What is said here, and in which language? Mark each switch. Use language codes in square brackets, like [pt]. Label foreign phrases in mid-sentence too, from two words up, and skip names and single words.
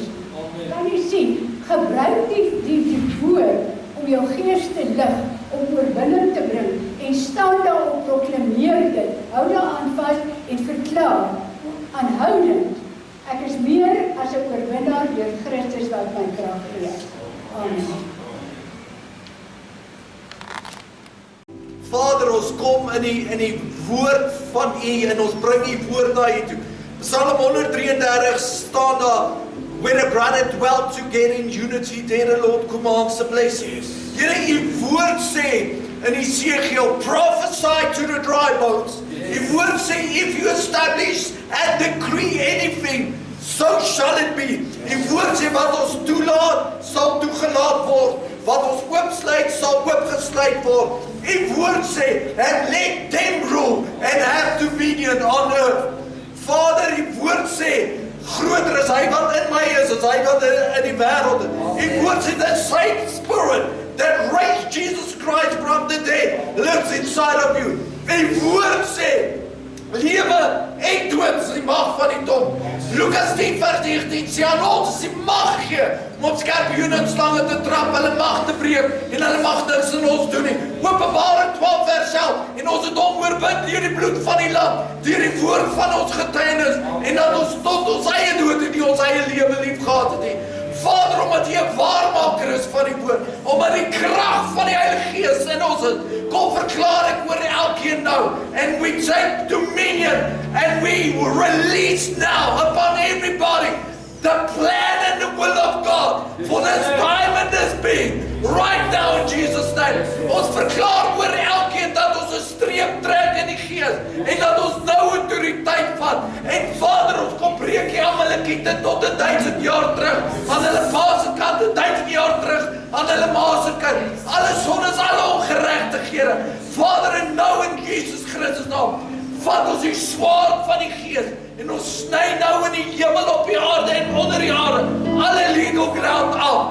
[af] Kan jy sien, gebruik die woord om jou gees te lig, om oorwinning te bring, en staan daar op, proklameer dit, hou daar aan vas en verklaar, aanhoudend, ek is meer as 'n oorwinnaar deur Christus wat my krag gee. Amen. Vader, ons kom in die woord van u, en ons bring u woord na u toe. Psalm 133 staan daar, [en] when a brother dwelt together in unity, there the Lord commands a blessing. [af] Here, u woord sê in Ezekiel, [en] prophesy to the dry bones. [af] U woord sê, [en] if you establish and decree anything, so shall it be. [af] U woord sê, wat ons toelaat, sal toegelaat word. Wat ons oopsluit, sal oopgesluit word. U woord sê, [en] and let them rule and have dominion on earth. [af] Vader, u woord sê, groter is hy wat in my is, as hy wat in die wêreld is. U woord sê, [en] the same spirit that raised Jesus Christ from the dead lives inside of you. [af] U woord sê, lewe en dood is die mag van die tong. Lukas 10:19 sê aan ons is die mag gee om op skorpioene en slange te trap, hulle mag te breek en hulle mag niks in ons doen nie. Openbaring 12:11 en ons het hom oorwin deur die bloed van die lam, deur die woord van ons getuienis, en dat ons tot ons eie dood en nie ons eie lewe lief gehad het nie. Vader, omdat jy 'n waarmaker is van die woord, omdat die krag van die Heilige Gees in ons is, kom verklaar ek oor elkeen nou, [en] and we take dominion, and we release now upon everybody the plan and the will of God for this time and this being, right now in Jesus' name. [af] Ons verklaar oor elkeen dat ons 'n streep trek in die Gees, en dat ons nou autoriteit vat, en Vader, ons kom breek die Amalekiete tot 1000 jaar terug, aan hulle pa se kant, 1000 jaar terug, aan hulle ma se kant, alle sondes, alle ongeregtighede, Vader, en nou in Jesus Christus naam, vat ons die swaard van die Gees, en ons sny nou in die hemel, op die aarde en onder die aarde, alle [en] legal ground [af] af.